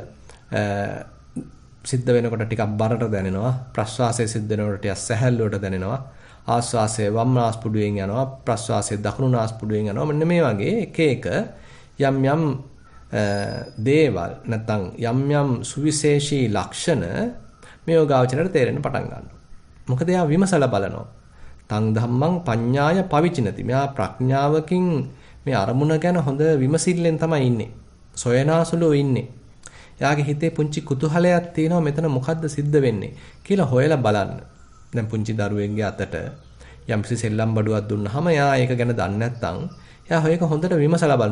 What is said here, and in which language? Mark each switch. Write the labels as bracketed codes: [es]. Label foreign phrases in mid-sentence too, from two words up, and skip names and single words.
[si] සිද්ධ වෙනකොට ටිකක් බරට දැනෙනවා ප්‍රස්වාසය සිද්ධ වෙනකොට ටිකක් සැහැල්ලුවට දැනෙනවා ආස්වාසය වම් නාස්පුඩුවෙන් යනවා ප්‍රස්වාසය දකුණු නාස්පුඩුවෙන් යනවා මෙන්න මේ වගේ එක එක යම් යම් දේවල් නැත්නම් යම් යම් සුවිශේෂී ලක්ෂණ මේ යෝගාවචරයට තේරෙන්න පටන් ගන්නවා. මොකද එයා විමසලා බලනවා. [pi] තං ධම්මං පඤ්ඤාය පවිචිනති. [si] මෙයා ප්‍රඥාවකින් මේ අරමුණ ගැන හොඳ විමසිල්ලෙන් තමයි ඉන්නේ. සොයනාසුලෝ ඉන්නේ. එයාගේ හිතේ පුංචි කුතුහලයක් තියෙනවා මෙතන මොකද්ද සිද්ධ වෙන්නේ කියලා හොයලා බලන්න. දැන් පුංචි දරුවෙක්ගේ අතට යම්කිසි සෙල්ලම් බඩුවක් දුන්නාම එයා ඒක ගැන දන්නේ නැත්නම් එයා ඒක හොඳට විමසලා බලනවා.